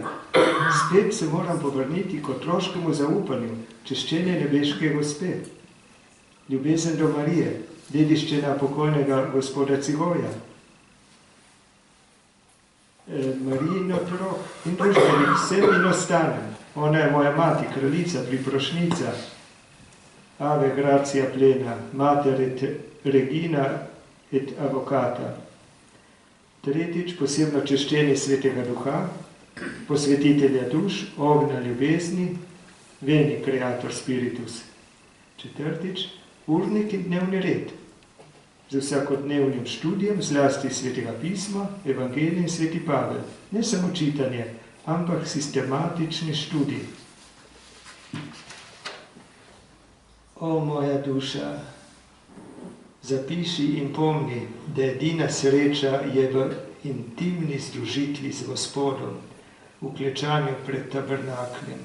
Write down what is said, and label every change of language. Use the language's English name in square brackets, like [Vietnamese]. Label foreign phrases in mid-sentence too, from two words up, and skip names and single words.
[Slovenian] Spet se moram povrniti k otroškemu zaupanju, češčenje nebeške gospe. Ljubezen do Marije, dediščina pokojnega gospoda Cigoja. Marijin otrok in družbenik vsem in ostanem. Ona je moja mati, kraljica, priprošnica. [Latin] Ave gracia plena, mater et regina et avocata. [Slovenian] Tretjič, posebno češčenje svetega duha, posvetitelja duš, ognja ljubezni, [Latin] veni creator spiritus. [Slovenian] Četrtič, urnik in dnevni red. Z vsakodnevnim študijem, zlasti svetega pisma, evangelij in sveti Pavel. Ne samo čitanje, ampak sistematični študij. O moja duša, zapiši in pomni, da edina sreča je v intimni združitvi z Gospodom, v klečanju pred tabernakljem.